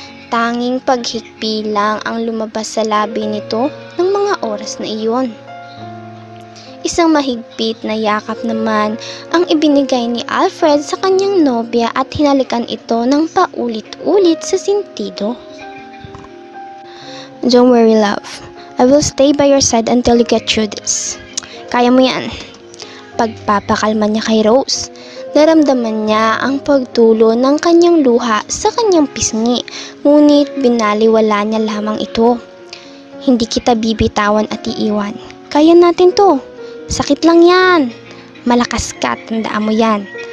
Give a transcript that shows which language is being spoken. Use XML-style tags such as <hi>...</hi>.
<tl>Tanging paghikbi lang ang lumabas sa labi nito ng mga oras na iyon. Isang mahigpit na yakap naman ang ibinigay ni Alfred sa kanyang nobya at hinalikan ito ng paulit-ulit sa sentido.</tl> <en>Don't worry, love. I will stay by your side until you get through this.</en> <tl>Kaya mo yan. Pagpapakalma niya kay Rose, naramdaman niya ang pagtulo ng kanyang luha sa kanyang pisngi, ngunit binaliwala niya lamang ito. Hindi kita bibitawan at iiwan. Kaya natin to. Sakit lang yan. Malakas ka, tandaan mo yan.</tl>